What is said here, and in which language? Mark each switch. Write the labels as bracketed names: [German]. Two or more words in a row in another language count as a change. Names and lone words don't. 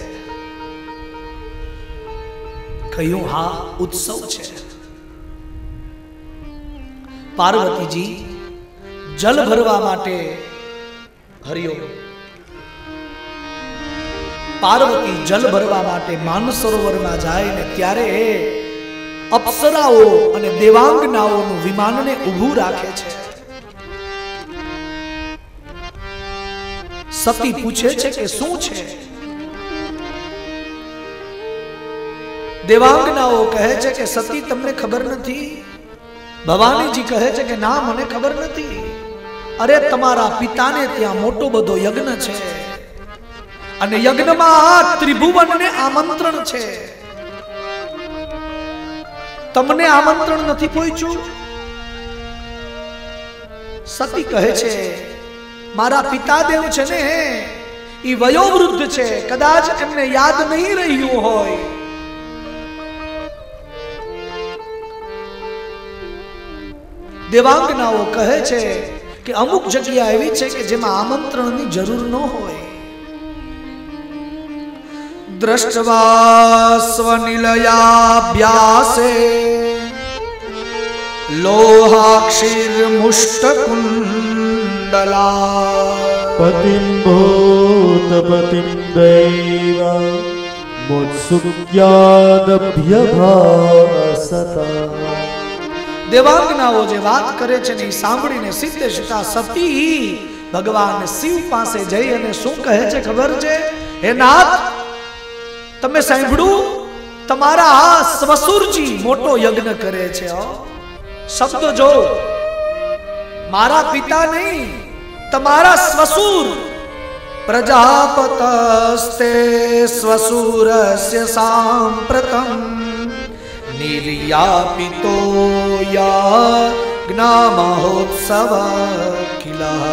[Gujarati] કહ્યું હાં ઉત્સવ છે। પાર્વતી જી જલ ભરવા માટે હરિઓમ પાર્વતી જલ ભરવા માટે માનસરોવર માં જાય ને ત્યારે અપ્સરાઓ અને દેવાંગનાઓનું વિમાનને ઊભું રાખે છે। સતી પૂછે છે કે શું છે? દેવાંગનાઓ કહે છે કે સતી તમને ખબર નથી? ભવાની જી કહે છે કે ના મને ખબર નથી। અરે તમારા પિતાને ત્યાં મોટો બધો યજ્ઞ છે અને યજ્ઞમાં ત્રિભુવનને આમંત્રણ છે। તમને આમંત્રણ નથી પહોંચ્યું? સતી કહે છે મારા પિતાદેવ છે ને ઈ વયોવૃદ્ધ છે, કદાચ એમને યાદ નહીં રહ્યું હોય। દેવાંગનાઓ કહે છે કે અમુક જગ્યા એવી છે કે જેમાં આમંત્રણની જરૂર ન હોય। [Sanskrit] दृष्टवा स्वनिलयाभ्यासे लोहाक्षीर्मुष्टकुण्डला पतिं भूतपतिं दैव मुत्सुक्यादभ्यभासता। [Gujarati] દેવાંગનાઓ જે બાત કરે છે ને સાંભળીને સીધે સીધા સતી ભગવાન શિવ પાસે જઈ અને શું કહે છે ખબર છે? હે નાથ તમે સાંભળ્યું તમારા આ શ્વસુરજી મોટો યજ્ઞ કરે છે. શબ્દ જો, મારા પિતા નહીં, તમારા શ્વસુર. [Sanskrit] પ્રજાપતસ્તે શ્વસુરસ્ય સાંપ્રતમ નિર્યાપિતો યજ્ઞમહોત્સવ કિલા.